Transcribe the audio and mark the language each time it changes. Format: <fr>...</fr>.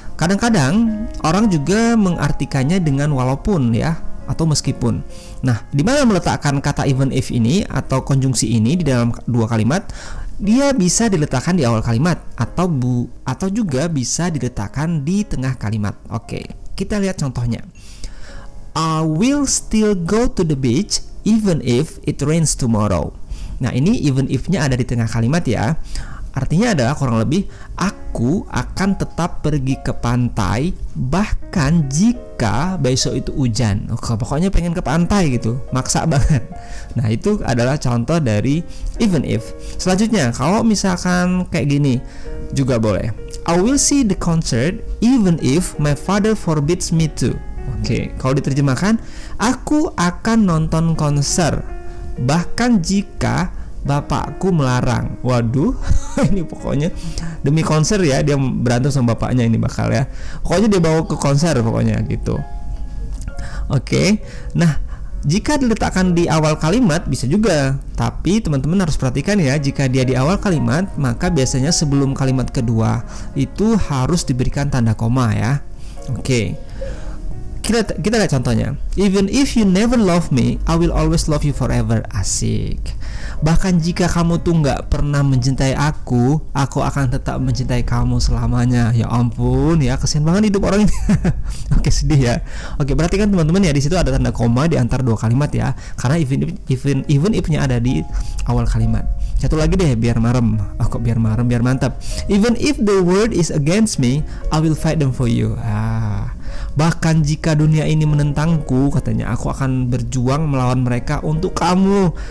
<id>Kadang-kadang orang juga mengartikannya dengan walaupun ya, atau meskipun. Nah, di mana meletakkan kata even if ini atau konjungsi ini di dalam dua kalimat? Dia bisa diletakkan di awal kalimat atau juga bisa diletakkan di tengah kalimat. Oke, kita lihat contohnya.</id> <en>I will still go to the beach even if it rains tomorrow.</en> <id>Nah, ini even if-nya ada di tengah kalimat ya. Artinya adalah kurang lebih aku akan tetap pergi ke pantai bahkan jika besok itu hujan. Pokoknya pengen ke pantai gitu, maksa banget. Nah, itu adalah contoh dari even if. Selanjutnya, kalau misalkan kayak gini juga boleh.</id> <en>I will see the concert even if my father forbids me to.</en> <id>Oke, kalau diterjemahkan, aku akan nonton konser bahkan jika bapakku melarang. Waduh, ini pokoknya demi konser ya, dia berantem sama bapaknya ini bakal ya. Pokoknya dia bawa ke konser pokoknya gitu. Oke, nah jika diletakkan di awal kalimat bisa juga, tapi teman-teman harus perhatikan ya, jika dia di awal kalimat maka biasanya sebelum kalimat kedua itu harus diberikan tanda koma ya. Oke. Kita lihat contohnya.</id> <en>Even if you never love me, I will always love you forever.</en> <id>Asik. Bahkan jika kamu tuh nggak pernah mencintai aku akan tetap mencintai kamu selamanya. Ya ampun ya, kesian banget hidup orang ini. Oke, sedih ya. Oke, perhatikan teman-teman ya, di situ ada tanda koma di antara dua kalimat ya, karena even if-nya ada di awal kalimat. Satu lagi deh, biar marem. Biar marem, biar mantap.</id> <en>Even if the world is against me, I will fight them for you.</en> <id>Bahkan jika dunia ini menentangku, katanya, aku akan berjuang melawan mereka untuk kamu.</id>